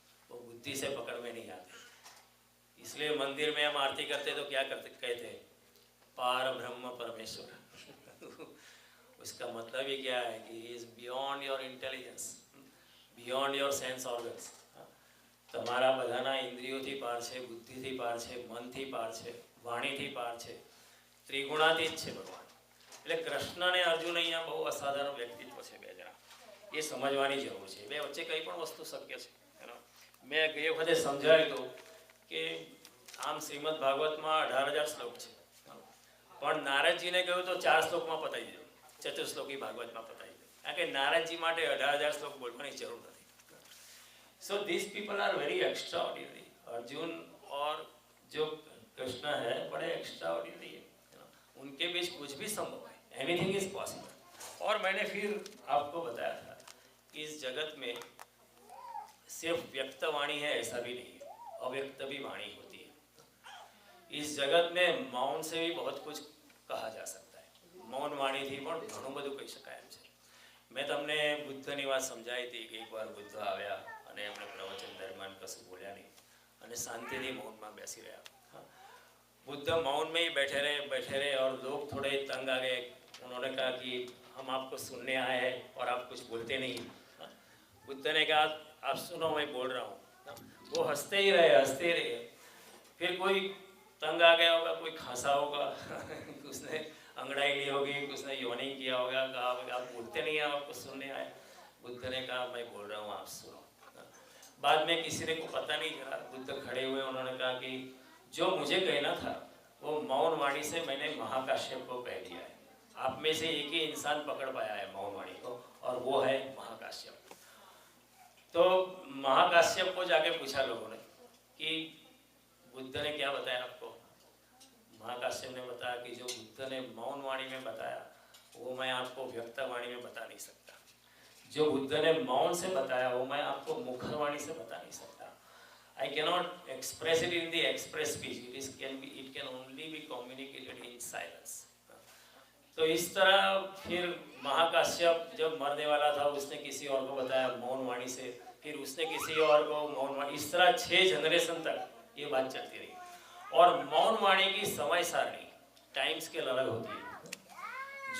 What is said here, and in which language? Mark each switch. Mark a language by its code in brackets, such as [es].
[hi] वो बुद्धि से पकड़ में नहीं आते। इसलिए मंदिर में हम आरती करते तो क्या करते कहते हैं, पार ब्रह्म परमेश्वर। उसका मतलब ही क्या है कि [en] He is beyond your intelligence, beyond your sense organs. [gu] તમારા બધાના ઇન્દ્રિયોથી પાર છે, બુદ્ધિથી પાર છે, મનથી પાર છે, વાણીથી પાર છે, ત્રિગુણાતીત છે ભગવાન। એટલે કૃષ્ણ અને અર્જુન અહીંયા બહુ અસાધારણ વ્યક્તિત્વ છે બે જણા, એ સમજવાની જરૂર છે। બે વચ્ચે કંઈ પણ વસ્તુ શક્ય છે। મેં ગઈ વખતે સમજાવ્યું હતું કે આમ શ્રીમદ ભાગવતમાં 18,000 શ્લોક છે, પણ નારદજીને કહ્યું તો 4 શ્લોકમાં પતાવી દીધું, ચતુશ્લોકી ભાગવતમાં પતાવી દીધું, કારણ કે નારદજી માટે 18,000 શ્લોક બોલવાની જરૂર નથી। [en] So these people are very extraordinary। [hi] Arjun और जो कृष्ण है बड़े एक्स्ट्राऑर्डिनरी है, उनके बीच कुछ भी संभव है, [en] Anything is possible. [hi] और मैंने फिर आपको बताया था कि इस जगत में सिर्फ व्यक्त वाणी है ऐसा भी नहीं है, अव्यक्त भी वाणी होती है। इस जगत में मौन से भी बहुत कुछ कहा जा सकता है, मौन वाणी थी [gu] પણ ઘણું બધું કહી શકાય એમ છે। મેં તમને બુદ્ધની વાત સમજાવી હતી કે એકવાર બુદ્ધ આવ્યા અને એમણે પ્રવચન દરમિયાન કશું બોલ્યા નહીં અને શાંતિથી મૌનમાં બેસી રહ્યા। [hi] बुद्ध मौन में ही बैठे रहे और लोग थोड़े तंग आ गए। उन्होंने कहा कि हम आपको सुनने आए हैं और आप कुछ बोलते नहीं। बुद्ध ने कहा आप सुनो, मैं बोल रहा हूँ। वो हंसते ही रहे। फिर कोई तंग आ गया होगा, कोई खांसा होगा, उसने अंगड़ाई ली होगी, उसने योनिंग किया होगा, कहा आप बोलते नहीं हैं, आपको सुनने आए। बुद्ध ने कहा मैं बोल रहा हूँ, आप सुनो। बाद में किसी ने को पता नहीं चला, बुद्ध खड़े हुए, उन्होंने कहा कि जो मुझे कहना था वो मौन वाणी से मैंने महाकाश्यप को कह दिया है। आप में से एक ही इंसान पकड़ पाया है मौन वाणी को, और वो है महाकाश्यप। तो महाकाश्यप को जाके पूछा लोगों ने कि बुद्ध ने क्या बताया आपको। महाकाश्यप ने बताया कि जो बुद्ध ने मौन वाणी में बताया वो मैं आपको व्यक्त वाणी में बता नहीं सकता। जो बुद्ध ने मौन से बताया वो मैं आपको मुखर वाणी से बता नहीं सकता। [en] I cannot express it in the express speech. It can only be communicated in silence. [hi] तो इस तरह फिर महाकाश्यप जब मरने वाला था उसने किसी और को बताया मौन वाणी से, फिर उसने किसी और को मौन वाणी, इस तरह 6 जनरेशन तक ये बात चलती रही। और मौन वाणी की समय सारणी टाइम स्केल अलग होती है।